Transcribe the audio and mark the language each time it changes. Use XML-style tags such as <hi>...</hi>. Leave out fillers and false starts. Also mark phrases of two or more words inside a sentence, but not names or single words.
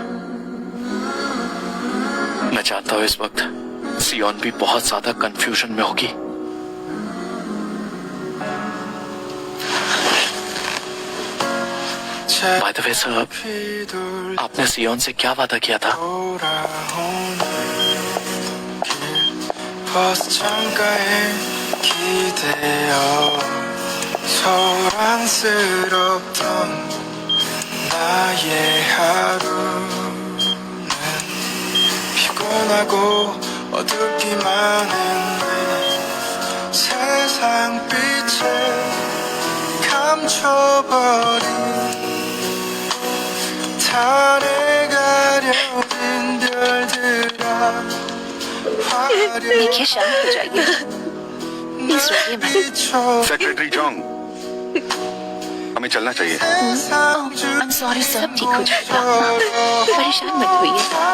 <hi>मैं चाहता हूँ इस वक्त सियोन भी बहुत ज्यादा कंफ्यूजन में होगी।</hi> <en>by the way</en> <hi>साहब, आपने सियोन से क्या वादा किया था?</hi> <ko>나의 하루는 피곤하고 어둡기만 했네. 세상 빛을 감춰버린 달에 가려진 별들아</ko> <hi>देखिए, शांत हो जाइए। प्लीज रोइए मत। सेक्रेटरी जोंग, हमें चलना चाहिए।</hi> <en>I am sorry sir.</en> <hi>सब ठीक हो जाएगा, परेशान मत होइए।</hi>